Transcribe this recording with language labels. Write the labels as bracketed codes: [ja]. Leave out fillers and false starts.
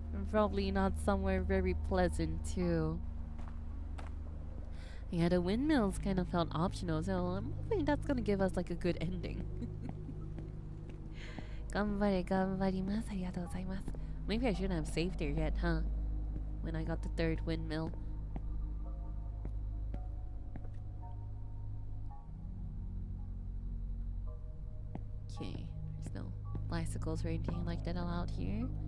[en] Probably not somewhere very pleasant too. Yeah, the windmills kind of felt optional, so I'm hoping that's gonna give us like a good ending. [ja] 頑張ります。ありがとうございます。 [en] Maybe I shouldn't have saved there yet, huh? When I got the 3rd windmill. Okay, there's no bicycles or anything like that allowed here.